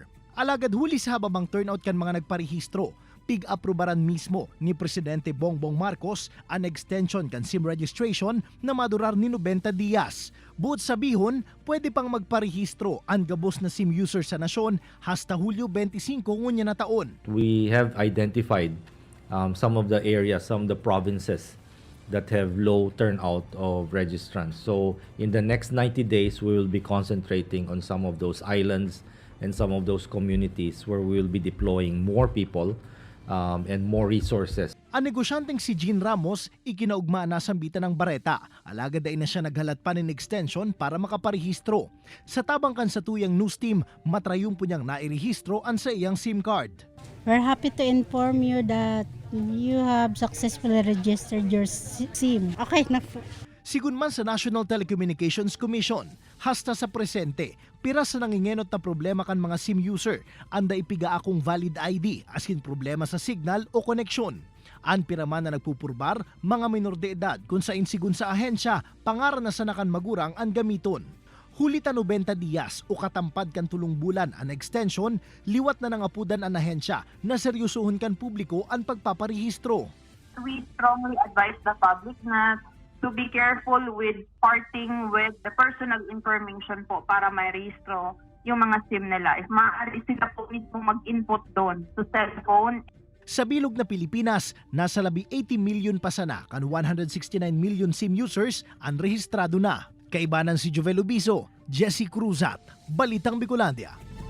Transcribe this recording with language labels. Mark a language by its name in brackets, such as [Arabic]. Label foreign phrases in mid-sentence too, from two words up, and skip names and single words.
[Bikol] Alagad huli sa hababang turnout kan mga nagparehistro, pig-aprobaran mismo ni Presidente Bongbong Marcos ang extension kan SIM registration na madurar ni 90 dias. Buot sabihon, pwede pang magparehistro ang gabos na SIM user sa nasyon hasta Hulyo 25 ngunya na taon. [English] We have identified some of the areas, some of the provinces that have low turnout of registrants. So in the next 90 days, we will be concentrating on some of those islands and some of those communities where we will be deploying more people and more resources. [Bikol] Ang negosyanteng si Jean Ramos, ikinaugma na sambitan ng bareta. Alagad ay na siya naghalat pa ng extension para makaparehistro. Sa tabang kan sa tuyang news team, matrayong po niyang nairehistro ang sa iyang SIM card. [English] We're happy to inform you that you have successfully registered your SIM. [Bikol] Okay na po. Sigun man sa National Telecommunications Commission, hasta sa presente, pira sa nangingenot na problema kan mga SIM user, anda ipiga akong valid ID, askin problema sa signal o koneksyon. An piraman na nagpupurbar, mga minor de edad kung sa insigun sa ahensya, pangaran na sa nakan magurang ang gamiton. Hulita 90 dias o katampad kan tulong bulan ang extension, liwat na nangapudan ang ahensya na seryosohon kan publiko ang pagpaparehistro. [English] We strongly advise the public na to be careful with parting with the personal information po [Filipino] para may rehistro yung mga SIM nila. If maaari sila po mismo mag-input doon sa cellphone. [Bikol] Sa bilog na Pilipinas, nasa labi 80 million pa sana kan 169 million SIM users ang rehistrado na. Kaibanan si Jovel Ubiso, Jesse Cruzat, Balitang Bicolandia.